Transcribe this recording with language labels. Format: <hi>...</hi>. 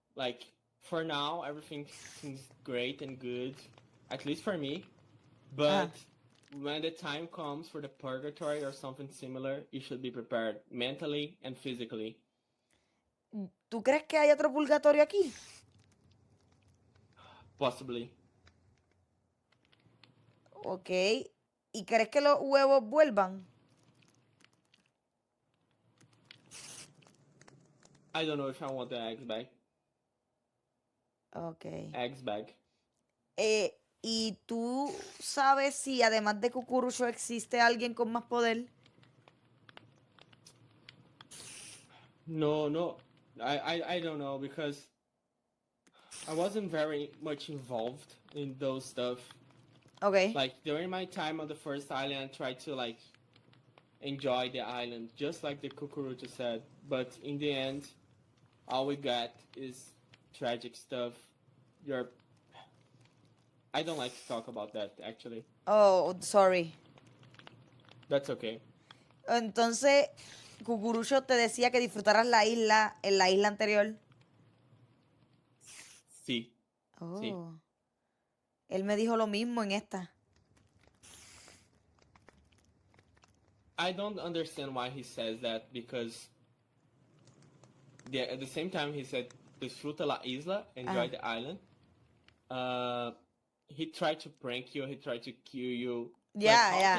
<en>Like, for now, everything seems great and good, at least for me. But when the time comes for the purgatory or something similar, you should be prepared mentally and physically.</en> <es>¿Tú crees que hay otro purgatorio aquí?</es> <en>Possibly. Ok.</en> <es>¿Y crees que los huevos vuelvan?</es> <en>I don't know if I want the eggs back. Ok. Eggs back.</en> <es>¿Y tú sabes si además de Cucurucho existe alguien con más poder?</es> <en>No. I don't know, because I wasn't very much involved in those stuff. Ok. Like, during my time on the first island, I tried to like enjoy the island, just like the Kukurucha said. But in the end, all we got is tragic stuff. I don't like to talk about that, actually. Oh, sorry. That's okay.</en> <es>Entonces, Cucurucho te decía que disfrutaras la isla en la isla anterior. Sí. Oh. Sí. Él me dijo lo mismo en esta.</es> <en>I don't understand why he says that, because at the same time he said</en> <es>disfruta la isla,</es> <en>enjoy the island. He tried to prank you, he tried to kill you. Yeah, like, how yeah.</en>